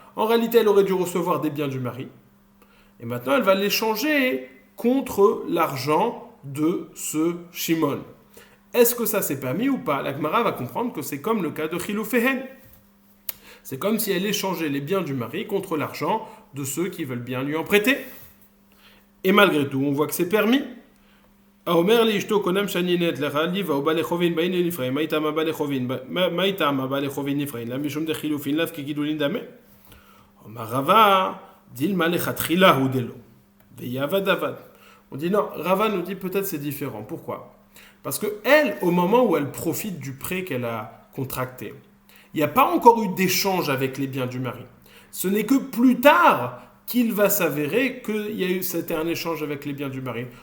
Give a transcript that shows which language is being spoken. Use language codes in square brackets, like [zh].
[fr] En réalité, elle aurait dû recevoir des biens du mari. Et maintenant, elle va l'échanger contre l'argent de ce Shimon. Est-ce que ça s'est permis ou pas? La Gemara va comprendre que c'est comme le cas de Chiloufehen. C'est comme si elle échangeait les biens du mari contre l'argent de ceux qui veulent bien lui en prêter. Et malgré tout, on voit que c'est permis. [he] האומר לאשתו קונם שאני נט לך, ליבה או בעלי חובין באין נפרעים, מה איתם הבעלי חובין, מה איתם הבעלי חובין נפרעים, למה משום דחילופין לאו כגידולין דמה? [arc] אומר רבה, דילמה לכתחילה הוא דלו, ויעבד עבד. [fr] On dit non, Rava nous dit peut-être c'est différent. Pourquoi? Parce que elle, au moment où elle profite du prêt qu'elle a contracté, il n'y a pas encore eu d'échange avec les biens du mari. Ce n'est que plus tard qu'il va s'avérer c'était un échange avec les biens du mari.